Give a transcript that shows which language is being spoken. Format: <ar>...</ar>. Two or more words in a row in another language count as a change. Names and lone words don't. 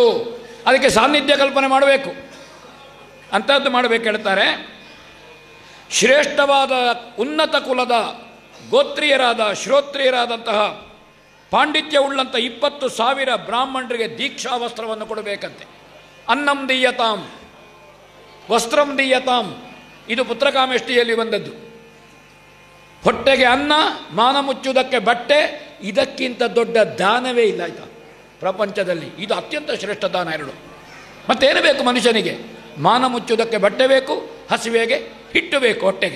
<kn>ಅದಕ್ಕೆ ಸಾನ್ನಿಧ್ಯ ಕಲ್ಪನೆ ಮಾಡಬೇಕು, ಅಂಥದ್ದು ಮಾಡಬೇಕು ಹೇಳ್ತಾರೆ. ಶ್ರೇಷ್ಠವಾದ ಉನ್ನತ ಕುಲದ ಗೋತ್ರೀಯರಾದ ಶ್ರೋತ್ರಿಯರಾದಂತಹ ಪಾಂಡಿತ್ಯವುಳ್ಳಂಥ 20,000 ಬ್ರಾಹ್ಮಣರಿಗೆ ದೀಕ್ಷಾ ವಸ್ತ್ರವನ್ನು ಕೊಡಬೇಕಂತೆ.</kn> <sa>ಅನ್ನಂ ದೀಯತಾಂ ವಸ್ತ್ರಂ ದೀಯತಾಂ,</sa> <kn>ಇದು ಪುತ್ರಕಾಮೇಷ್ಟಿಯಲ್ಲಿ ಬಂದದ್ದು. ಹೊಟ್ಟೆಗೆ ಅನ್ನ, ಮಾನ ಮುಚ್ಚುವುದಕ್ಕೆ ಬಟ್ಟೆ, ಇದಕ್ಕಿಂತ ದೊಡ್ಡ ದಾನವೇ ಇಲ್ಲ ಆಯ್ತಾ ಪ್ರಪಂಚದಲ್ಲಿ. ಇದು ಅತ್ಯಂತ ಶ್ರೇಷ್ಠ ದಾನ. ಎರಡು ಮತ್ತೇನು ಬೇಕು ಮನುಷ್ಯನಿಗೆ? ಮಾನ ಮುಚ್ಚುವುದಕ್ಕೆ ಬಟ್ಟೆ ಬೇಕು, ಹಸಿವೆಗೆ ಹಿಟ್ಟು ಬೇಕು ಹೊಟ್ಟೆಗೆ.</kn>